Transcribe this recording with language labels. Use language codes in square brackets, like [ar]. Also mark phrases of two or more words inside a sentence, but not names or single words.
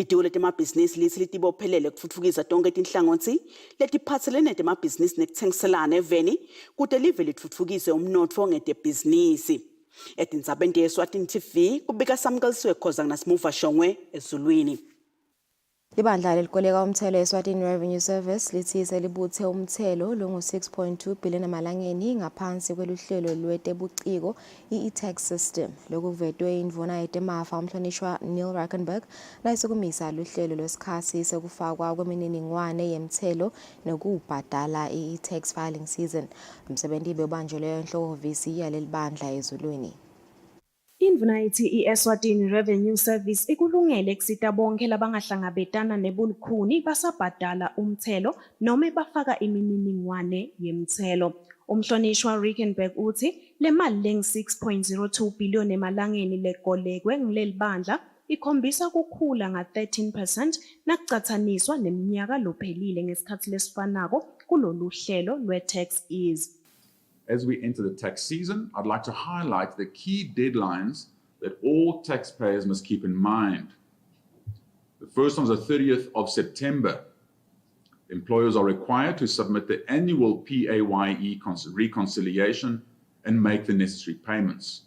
[ss] Litiko letemabhizinisi lithi litibophelele kutfutfukisa tonke tinhlangothi letiphatselene temabhizinisi nekutsengiselana eveni kute live litfutfukise umnotfo ngetebhizinisi. Etindzabeni te-Eswatini TV kubika Samkelisiwe Khoza naSimuva Shongwe ezulwini. Ibandla lelikoleka umthelo eSwatini Revenue Service lithi selibuthe umthelo longu-6.2 billion emalangeni ngaphansi kweluhlelo lwetebuciko i- [en] tax system. [ss] Lokhu kuvetwe indvuna yetemafa umhlonishwa Neil Rackenberg nayisukumisa luhlelo lwesikhathi sekufakwa kwemininingwane yemthelo nokubhadala i- [en] tax filing season. [ss] Umsebenzi bebanjelwe enhlokovisi yaleli bandla ezulwini. Indvuna ithi i-Eswatini Revenue Service ikulungele kusita bonke labangahlangabetana nebulukhuni basabhadala umthelo noma bafaka imininingwane yemthelo. Umhlonishwa Rickenberg uthi le mali lengu-6.02 billion emalangeni lekolekwe ngileli bandla ikhombisa kukhula nga-13% nakucathaniswa neminyaka lophelile ngesikhathi lesifanako kulolu hlelo lwe- [en] tax ease. As we enter the tax season, I'd like to highlight the key deadlines that all taxpayers must keep in mind. The first one is the 30th of September. Employers are required to submit the annual PAYE reconciliation and make the necessary payments.